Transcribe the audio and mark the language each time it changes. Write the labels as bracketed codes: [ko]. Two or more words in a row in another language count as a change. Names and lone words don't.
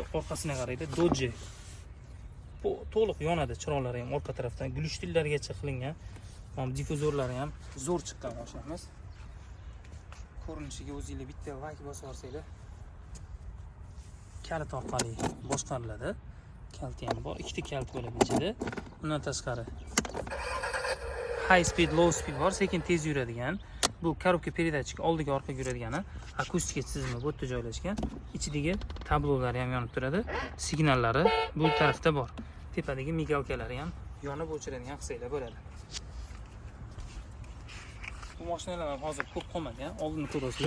[uz] Orqasiga qaraydi, Dodge. Bu to'liq yonadi, chiroqlari ham orqa tarafdan glushtillargacha qilingan. Mana difuzorlari ham zo'r chiqqan mashinamiz. Ko'rinishiga o'zingizlar bitta like bosib olsanglar, kalit orqali boshqariladi. Kalti ham bor, ikkita kalt bo'lib ichida. Undan tashqari [en] high speed, low speed [uz] bor, sekin tez yuradigan. Bu korobka передатчик oldiga orqaga yuradigani, akustika tizimi bu yerda joylashgan. Ichidagi tablolari ham yonib turadi. Signallari bu tarafda bor. Tepadagi migalkalari ham yonib o'chiradigan qilsanglar bo'ladi. Bu mashinalar hozir ko'p qolmadi, oldini ko'rasizlar.